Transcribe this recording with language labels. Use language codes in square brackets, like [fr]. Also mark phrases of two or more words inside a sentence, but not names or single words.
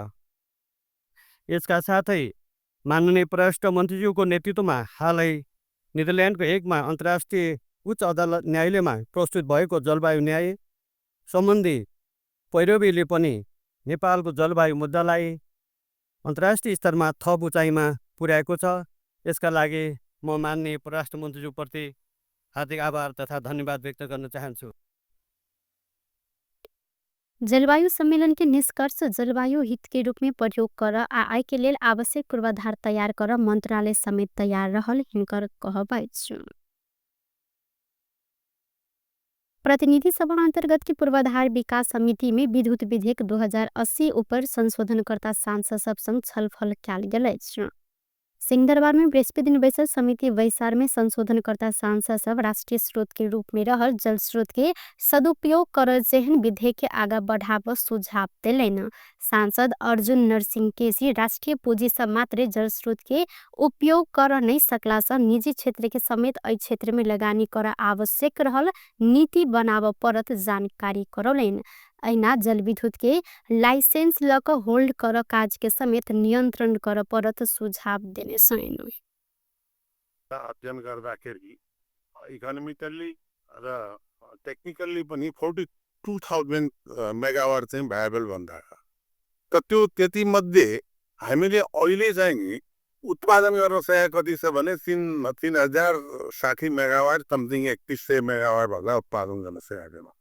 [ne] यसका साथै माननीय परराष्ट्र मन्त्रीज्यूको नेतृत्वमा हालै नेदरल्यान्डको हेगमा अन्तर्राष्ट्रिय उच्च अदालत न्यायालयमा प्रस्तुत भएको जलवायु न्याय सम्बन्धी पैरवीले पनि नेपालको जलवायु मुद्दालाई अन्तर्राष्ट्रिय स्तरमा थप उचाइमा पुर्याएको छ। यसका लागि म माननीय परराष्ट्र मन्त्रीज्यूप्रति हार्दिक आभार तथा धन्यवाद व्यक्त गर्न चाहन्छु। [mai] जलवायु सम्मेलन के निष्कर्ष जलवायु हित के रूप में प्रयोग कर आय के लेल आवश्यक पूर्वाधार तैयार कर मंत्रालय समेत तैयार रहल हिनकर कहब अछि। प्रतिनिधि सभा अंतर्गत की पूर्वाधार विकास समिति में विद्युत विधेयक 2080 ऊपर संशोधनकर्ता सांसद सब संग छलफल कयल गेल अछि। सिंहदरबार में बृहस्पति बैठक समिति वैसार में संशोधनकर्ता सांसद सब राष्ट्रीय स्रोत के रूप में रहल जल स्रोत के सदुपयोग कर जेहन विधेयक के आगा बढ़ाव सुझाव दिलेन। सांसद अर्जुन नरसिंह केसी राष्ट्रीय पूंजी से मात्र जल स्रोत के उपयोग कर नहीं सकला से निजी क्षेत्र के समेत एहि क्षेत्र में लगानी कर आवश्यक रहल नीति बनाव परत जानकारी करौलेन। ऐना जल विद्युत के लाइसेंस लक होल्ड कर काज के समेत नियन्त्रण कर परत सुझाव देने सैन। [ne] अध्ययन गर्दाखेरि इकोनोमिकल्ली र टेक्निकल्ली पनि 42,000 मेगावाट चाहिँ भायबल भन्दा त त्यो त्यति मध्ये हामीले अहिले चाहिँ उत्पादन गर्न सकेको कति छ भने 3060 मेगावाट समथिङ 3100 मेगावाट भन्दा उत्पादन गर्न सकेको छैन।